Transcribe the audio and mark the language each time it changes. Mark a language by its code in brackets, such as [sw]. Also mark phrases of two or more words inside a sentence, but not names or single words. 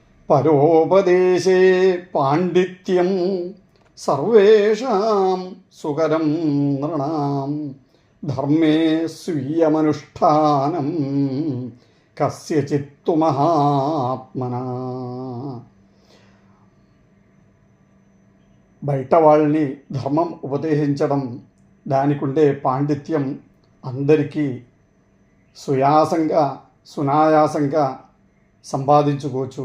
[sa] പരോപദേശേ പാണ്ഡിത്യം സർവേഷാം സുകരം നൃണാം ധർമ്മേ സ്വീയമനുഷ്ഠാനം കസ്യചിത്തു మహాత్మనా. [te] బయట వాళ్ళని ధర్మం ఉపదేశించడం, దానికుండే పాండిత్యం అందరికీ సునాయాసంగా సంపాదించుకోవచ్చు.